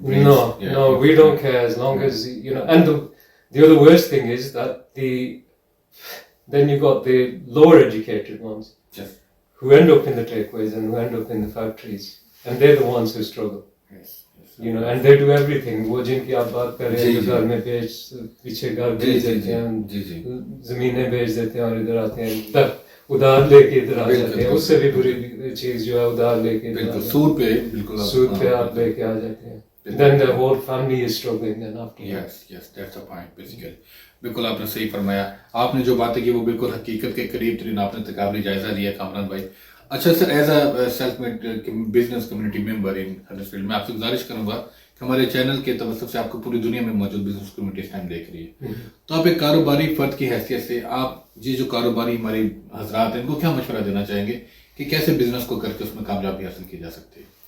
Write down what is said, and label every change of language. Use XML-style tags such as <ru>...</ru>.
<en>No, we don't care as long as, you know. And the other worst thing is that then you got the lower educated ones who end up in the takeaways and who end up in the factories, and they're the ones who struggle. You know, and they do everything.</en> <ur>وہ جن کی آپ بات کر رہے ہیں، گھر میں پیچھے گھر بیچ دیتے ہیں، زمینیں بیچ دیتے ہیں اور ادھر آتے ہیں ادھار لے کے ادھر آ جاتے ہیں. اس سے بھی بری چیز جو ہے ادھار لے کے سود پہ آپ لے کے آ جاتے ہیں.</ur> <en>Then the whole family is struggling then after. Yes, that's the point basically.</en> <ur>بالکل آپ نے صحیح فرمایا. آپ نے جو باتیں کی وہ بالکل حقیقت کے قریب ترین آپ نے تقابلی جائزہ لیا کامران بھائی. اچھا سر،</ur> <en>as a self made business community member in Huddersfield,</en> <ur>میں آپ سے گزارش کروں گا کہ ہمارے چینل کے توسط سے آپ کو پوری دنیا میں موجود بزنس کمیونٹی اس ٹائم دیکھ رہی ہے، تو آپ ایک کاروباری فرد کی حیثیت سے آپ جو کاروباری ہمارے حضرات ہیں ان کو کیا مشورہ دینا چاہیں گے کہ کیسے بزنس کو کر کے اس میں کامیابی حاصل کی جا سکتی ہے؟</ur>